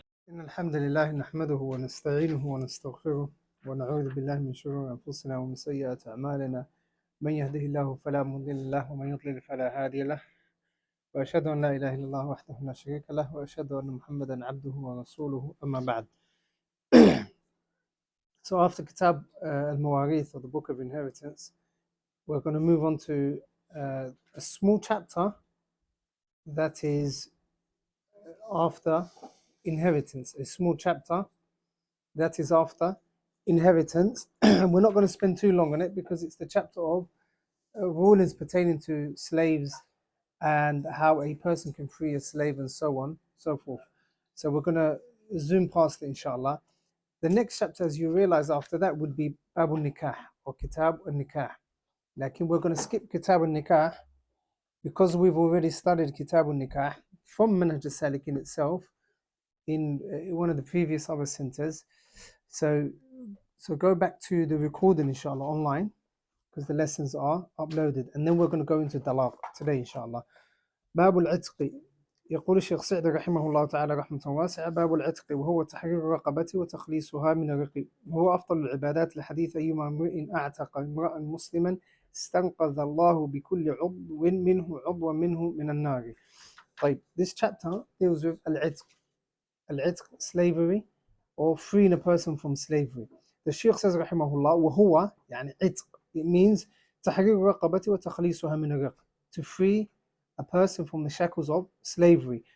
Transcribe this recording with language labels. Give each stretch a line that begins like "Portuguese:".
Arabic: إن الحمد لله نحمده ونستعينه ونستغفره ونعوذ بالله من شرور أنفسنا ومن سيئات أعمالنا. من يهده الله فلا مضل له ومن يضلل فلا هادي له، وأشهد أن لا إله إلا الله وحده لا شريك له، وأشهد أن محمدا عبده ورسوله. أما بعد.
English: So after Kitab al-Mawarith, or the Book of Inheritance, we're going to move on to a small chapter that is after inheritance. A small chapter that is after inheritance. We're not going to spend too long on it because it's the chapter of rulings pertaining to slaves and how a person can free a slave and so on, so forth. So we're going to zoom past it, inshallah. The next chapter, as you realize after that, would be Bab al-Nikah or Kitab al-Nikah. Like, we're going to skip Kitab al-Nikah because we've already studied Kitab al-Nikah from Manhaj al-Salikin itself in one of the previous other centers. So go back to the recording, inshallah, online, because the lessons are uploaded, and then we're going to go into Talaq today, inshallah.
Arabic: باب العتق. يقول الشيخ سعد رحمه الله تعالى رحمة واسعة: باب العتق وهو تحرير الرقبة وتخليصها من الرق، وهو أفضل العبادات لحديث أيما امرئ أعتق امرأ مسلما استنقذ الله بكل عضو منه عضوا منه من النار. طيب,
English: this chapter deals with al-Itq. Al-Itq, slavery, or freeing a person from slavery. The Shaykh says
Arabic: رحمه الله: وهو يعني عتق,
English: it means
Arabic: تحرير الرقبة وتخليصها من الرق,
English: to free a person from the shackles of slavery.